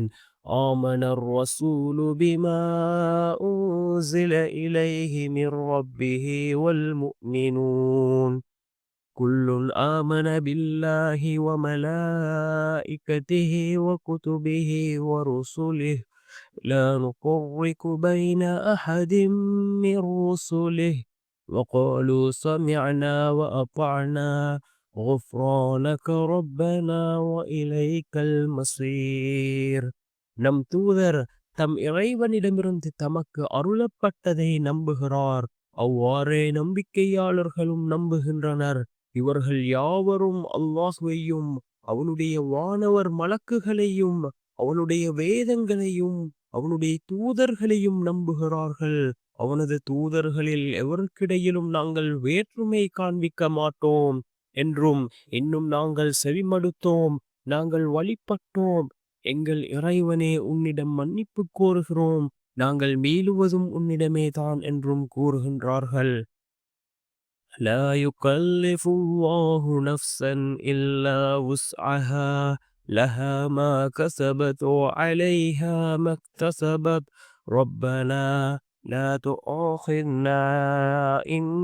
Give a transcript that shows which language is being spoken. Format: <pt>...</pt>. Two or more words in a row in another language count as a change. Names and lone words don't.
<ar>آمن الرسول بما أنزل إليه من ربه والمؤمنون. كل آمن بالله وملائكته وكتبه ورسله لا نفرق بين أحد من رسله وقالوا سمعنا وأطعنا غفرانك ربنا وإليك المصير.</ar> <ta>நம் தூதர் தம் இறைவனிடமிருந்து தமக்கு அருளப்பட்டதை நம்புகிறார். அவ்வாறே நம்பிக்கையாளர்களும் நம்புகின்றனர். இவர்கள் யாவரும் அல்லாஹ்வையும் அவனுடைய வானவர் மலக்குகளையும் அவனுடைய வேதங்களையும் அவனுடைய தூதர்களையும் நம்புகிறார்கள். அவனது தூதர்களில் எவருக்கிடையிலும் நாங்கள் வேற்றுமை காண்பிக்க மாட்டோம் என்றும், இன்னும் நாங்கள் செவிமடுத்தோம், நாங்கள் வழிபட்டோம், எங்கள் இறைவனே உன்னிடம் மன்னிப்பு கோருகிறோம், நாங்கள் மீளுவதும் உன்னிடமே தான் என்றும் கூறுகின்றார்கள்.</ta> <ar>لا يكلف الله نفسا إلا وسعها لها ما كسبت وعليها ما اكتسبت ربنا لا تؤاخذنا إن</ar>